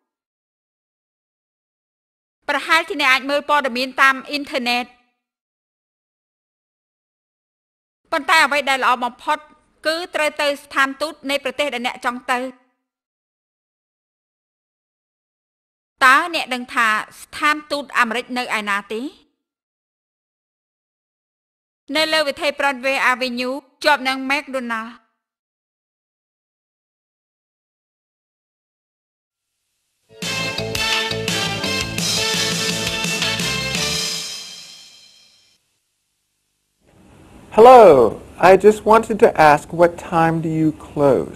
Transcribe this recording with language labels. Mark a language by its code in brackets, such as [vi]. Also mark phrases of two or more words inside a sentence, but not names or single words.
[km] ប្រហែលជាអ្នកអាចមើលព័ត៌មានតាមអ៊ីនធឺណិតប៉ុន្តែអ្វីដែលល្អបំផុតគឺត្រូវទៅស្ថានទូតនៃប្រទេសដែលអ្នកចង់ទៅតើអ្នកដឹងថាស្ថានទូតអាមេរិកនៅឯណាទេនៅលើវិថី Broadway Avenue ជាប់នឹង McDonald [en] Hello, I just wanted to ask what time do you close?